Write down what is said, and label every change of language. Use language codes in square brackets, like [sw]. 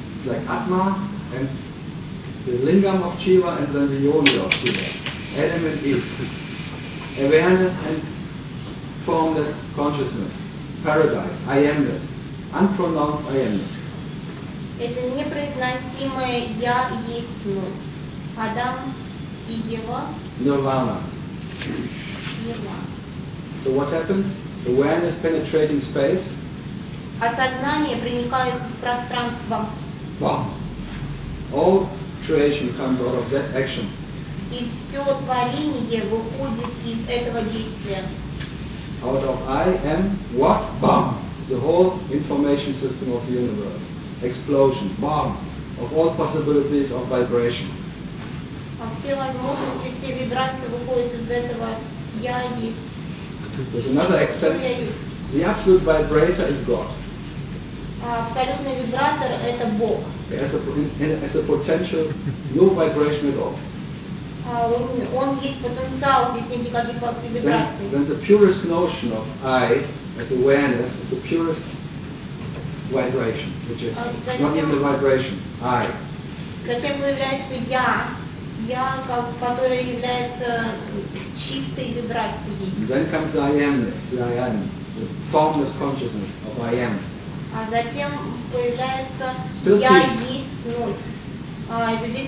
[en] It's like Atma and the Lingam of Shiva and then the Yoni of Shiva. Adam and Eve. Awareness and formless consciousness, paradise, I amness, unpronounced I amness. [ru] Это непроизносимое я есть мы. Адам и Ева. Нирвана. [en] So what happens? Awareness penetrating space. [ru] а сознание проникает в пространство. [en] Вам. All creation comes out of that action. [ru] И все творение выходит из этого действия. [en] Out of I am what? Bam! The whole information system of the universe. Explosion. Bam! Of all possibilities of vibration. There's another exception. The absolute vibrator is God. [ru] Абсолютный вибратор – это Бог. [en] As a potential, no vibration at all. [ru] Он есть потенциал, здесь нет никаких вибраций. [en] Then the purest notion of I, as awareness, is the purest vibration, which is not even the vibration, I. [ru] Затем появляется я, которое является чистой вибрацией. [en] Then comes the I amness, the I am, the formless consciousness of I am. [ru] А затем появляется я есть.